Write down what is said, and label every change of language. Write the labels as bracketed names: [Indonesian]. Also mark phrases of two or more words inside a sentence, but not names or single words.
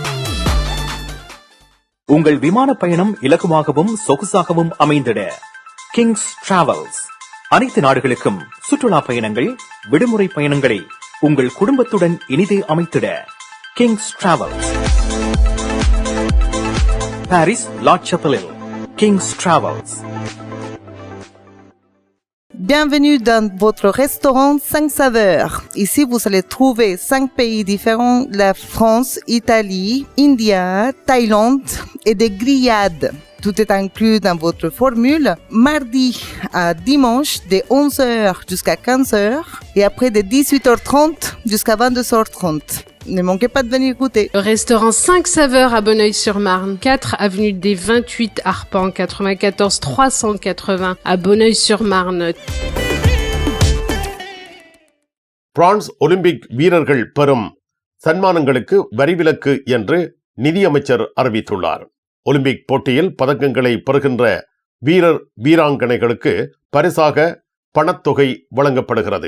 [Tamil] உங்கள் விமான பயணம் இலகுவாகவும் சொகுசாகவும் அமைந்திட கிங்ஸ் டிராவல்ஸ். அனைத்து நாடுகளுக்கும் சுற்றுலா பயணங்கள், விடுமுறை பயணங்களை உங்கள் குடும்பத்துடன் இனிதே அமைத்திட கிங்ஸ் டிராவல்ஸ். பாரிஸ் லா சப்பலில் King's Travels. [French] Bienvenue dans votre restaurant 5 saveurs. Ici, vous allez trouver 5 pays différents, la France, Italie, India, Thaïlande et des grillades. Tout est inclus dans votre formule. Mardi à dimanche, de 11h jusqu'à 15h et après de 18h30 jusqu'à 22h30. Ne manquez pas de venir goûter. Le restaurant 5 saveurs à Bonneuil-sur-Marne, 4 avenue des 28 Arpents, 94 380 à Bonneuil-sur-Marne. [Tamil] பிரான்ஸ் ஒலிம்பிக் வீரர்கள் பெறும் சன்மானங்களுக்கு வரிவிலக்கு என்று நிதியமைச்சர் அறிவித்துள்ளார். ஒலிம்பிக் போட்டியில் பதக்கங்களை பெறுகின்ற வீரர் வீராங்கனைகளுக்கு பரிசாக பணத்தொகை வழங்கப்படுகிறது.